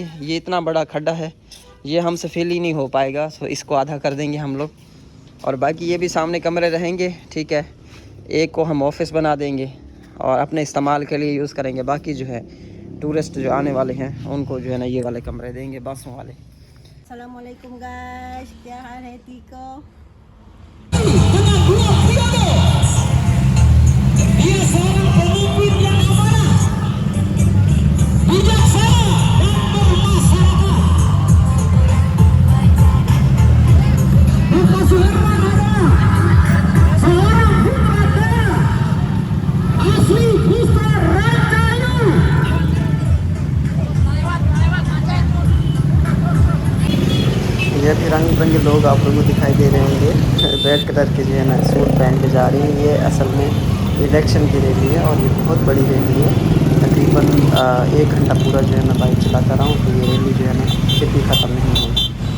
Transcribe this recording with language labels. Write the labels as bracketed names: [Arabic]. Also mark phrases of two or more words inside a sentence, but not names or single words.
[Hindi] ये इतना बड़ा खड्डा है, ये हमसे फिल ही नहीं हो पाएगा, तो इसको आधा कर देंगे हम लोग। और बाकी ये भी सामने कमरे रहेंगे, ठीक है। एक को हम ऑफिस बना देंगे और अपने इस्तेमाल के लिए यूज़ करेंगे। बाकी जो है टूरिस्ट जो आने वाले हैं उनको जो है ना ये वाले कमरे देंगे, बांसों वाले। Assalamualaikum guys, क्या हाल है Tiko? [Indonesian] Dia seorang pemimpin yang amanah, bijaksana dan bermasyarakat. Bukan Suherman adalah seorang putra daerah asli Putra Rancayu. [Hindi] ये भी रंग बिरंगे लोग आप लोगों को दिखाई दे रहे होंगे, [English] red colour [Hindi] के जो है ना सूट पहन के जा रही है। ये असल में इलेक्शन की रैली है और ये बहुत बड़ी रैली है। तकरीबन 1 घंटा पूरा जो है मैं बाइक चलाता रहा हूँ, तो ये रैली जो है ना फिर भी ख़त्म नहीं हुई।